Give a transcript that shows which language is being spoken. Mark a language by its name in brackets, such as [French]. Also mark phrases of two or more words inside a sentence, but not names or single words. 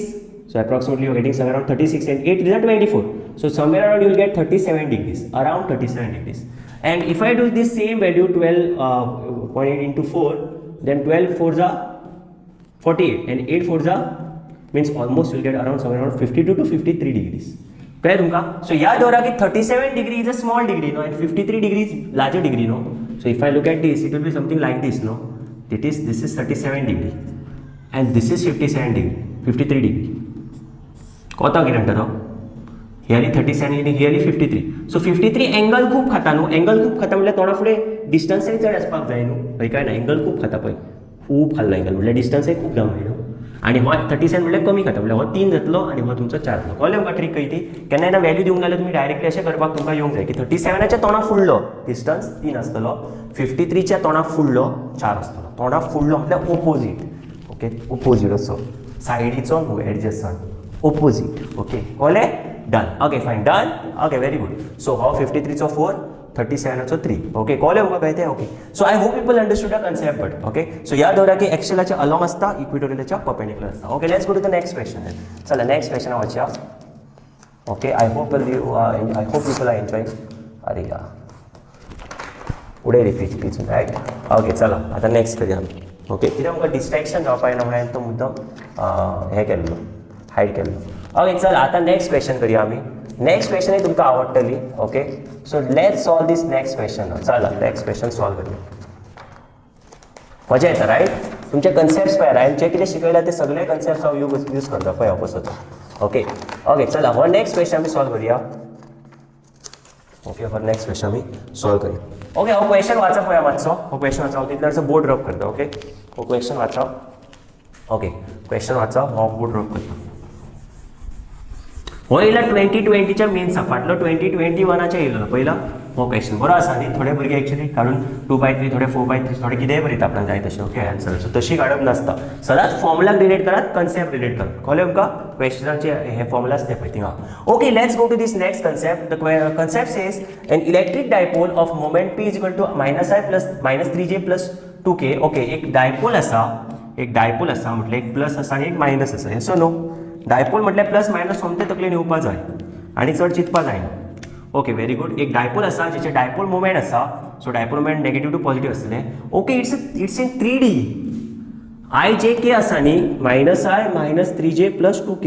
[English] So approximately you're getting somewhere around 36, and 8 is 24. So somewhere around you'll get 37 degrees, around 37 degrees. And if I do this same value 12.8 into 4, then 12 4s are 48, and 8 4s are means almost will get around somewhere around 52 to 53 degrees. [Konkani] कळ्ळें तुमकां? [English] सो [Konkani] याद दवरा की [English] 37 degree is a small degree no, and 53 degree is larger degree no. so if I look at this, it will be something like this no. This is 37 degree and this is 57 degree, 53 degree. [Konkani] कोता कितें म्हणटा तो? हियरली 37 डिग्री, हियरली 53. सो 53 एंगल खूब खाता न्हू. एंगल खूब खाता म्हणल्यार तोंडा फुडें डिस्टन्सय चड आसपाक जाय न्हू. हय काय ना, एंगल खूब खाता पळय, खूब खाल्लो एंगल म्हणल्यार डिस्टन्सय खूब लांब न्हू. आनी हो 37 म्हणल्यार कमी खाता, म्हणल्यार हो 3 जातलो आनी हो तुमचो 4 जातलो. कळ्ळें तुमकां ट्रीक कळ्ळी ती? केन्ना ना व्हॅल्यू दिवंक नाल्यार तुमी डायरेक्टली अशें करपाक तुमकां येवंक जाय की 37च्या तोंडा फुडलो डिस्टन्स 3 आसतलो, 53च्या तोंडा फुडलो 4 आसतलो. तोंडा फुडलो म्हटल्यार ओपोजीट. ओके, ओपोजीट असो, सायडीचो न्हू, एडजस्टंट, ओपोजीट. ओके, कळ्ळें? डन. [English] okay fine, [Konkani] डन. [English] okay, very good. [Konkani] सो हो 53चो 4, 37चो 3. ओके, कळ्ळें तुमकां काय तें? [English] okay, so I hope people understood the concept. [Konkani] बट ओके, सो याद दवरा की एक्सेलाच्या अलॉंग आसता, इक्वेटोरियलाच्या परपेंडिक्युलर आसता. [English] okay, let's go to the next question. [Konkani] चला नेक्स्ट क्वेश्चन वाचया. [English] okay, I hope people are enjoying. [Konkani] अरे या पुढे रिपीट रायट. ओके, चला आता नेक्स्ट करूया आमी. ओके, कित्याक आमकां डिस्ट्रॅक्शन जावपा येना म्हणून तो मुद्दम हें केल्लो, हायड केल्लो. ओके, चला आता [English] next question [Konkani] करूया आमी. [English] next question [Konkani] तुमकां आवडटली. [English] okay, so let's solve this next question. [Konkani] चला [English] next question solve [Konkani] करूया. मजा येता रायट? तुमचे कन्सेप्ट्स पळय, हांवें जे कितें शिकयला ते सगळे कन्सेप्ट्स हांव यूज करता पळय ऑपोजिट. ओके ओके, चला हो [English] next question [Konkani] आमी सॉल्व करूया. ओके, हो [English] next question [Konkani] आमी सॉल्व करूया. ओके, हो क्वेश्चन वाचा पळया मातसो. हो क्वेश्चन वाचा, हांव तितल्याचो [English] board rub [Konkani] करता. ओके, हो क्वेश्चन वाचा. ओके, क्वेश्चन वाचा, हो [English] board rub [Konkani] करता. हो येयला 2020च्या मेन्सा, फाटलो 2021च्या येयलो पयला हो क्वेश्चन. बरो आसा न्ही? थोडे भुरगे एक्चुअली काडून 2/3, थोडे 4/3, थोडे कितेंय बरयता आपल्याक जाय तशें. ओके, आन्सर. सो तशी काडप नासता, सदांच फॉर्मुलाक रिलेट करात, कन्सेप्ट रिलेट करात. कळ्ळें तुमकां? क्वेश्चनाचे हे फॉर्मुला आसता पळय थिंगा. [English] okay, let's go to this next concept. The concept says an electric dipole of moment p is equal to -i plus -3j plus 2k. [Konkani] ओके, एक डायपोल आसा, म्हटल्यार एक प्लस आसा आनी एक मायनस आसा. [English] yes or no? [Konkani] डायपोल म्हटल्यार प्लस मायनस सोमते तकलेन येवपा जाय आनी चड चिंतपा जायना. [English] okay, very good. [Konkani] एक डायपोल आसा जेचे [English] dipole moment [Konkani] आसा. [English] so dipole moment negative to positive [Konkani] आसतलें. [English] okay, it's in 3D. I J K [Konkani] आसा न्ही, [English] -i -3j प्लस 2k.